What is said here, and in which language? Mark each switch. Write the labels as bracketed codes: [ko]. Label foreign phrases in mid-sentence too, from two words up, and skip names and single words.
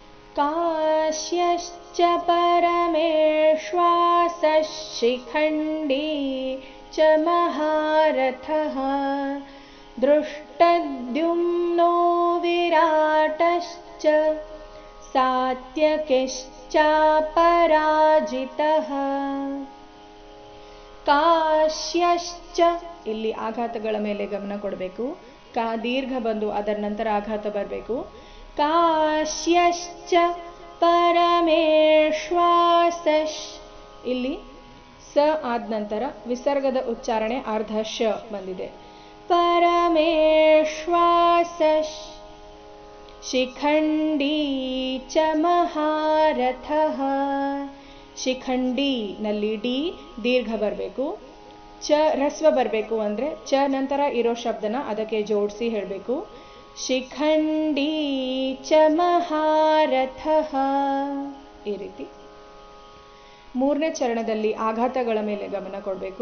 [sa] काश्यश्च परमेश्वासः शिखण्डी च महारथः दृष्टद्युम्नो विराटश्च सात्यकिಶ್ಚಾಪರಾಜಿತಃ ಕಾಶ್ಯಶ್ಚ [kn] ಇಲ್ಲಿ ಆಘಾತಗಳ ಮೇಲೆ ಗಮನ ಕೊಡಬೇಕು. ಕಾ ದೀರ್ಘ ಬಂದು ಅದರ ನಂತರ ಆಘಾತ ಬರಬೇಕು. [sa] ಕಾಶ್ಯಶ್ಚ ಪರಮೇಶ್ವಾಸಃ [kn] ಇಲ್ಲಿ ಸ ಆದ ನಂತರ ವಿಸರ್ಗದ ಉಚ್ಚಾರಣೆ ಅರ್ಧ ಶ ಬಂದಿದೆ. [sa] ಪರಮೇಶ್ವಾಸಃ ಶಿಖಂಡಿ ಚ ಮಹಾರಥಃ [kn] ಶಿಖಂಡಿ ನಲ್ಲಿ ಡಿ ದೀರ್ಘ ಬರಬೇಕು. ಚ ರಸ್ವ ಬರಬೇಕು ಅಂದರೆ ಚ ನಂತರ ಇರೋ ಶಬ್ದನ ಅದಕ್ಕೆ ಜೋಡಿಸಿ ಹೇಳಬೇಕು. [sa] ಶಿಖಂಡಿ ಚ ಮಹಾರಥಃ [kn] ಈ ರೀತಿ. ಮೂರನೇ ಚರಣದಲ್ಲಿ ಆಘಾತಗಳ ಮೇಲೆ ಗಮನ ಕೊಡಬೇಕು.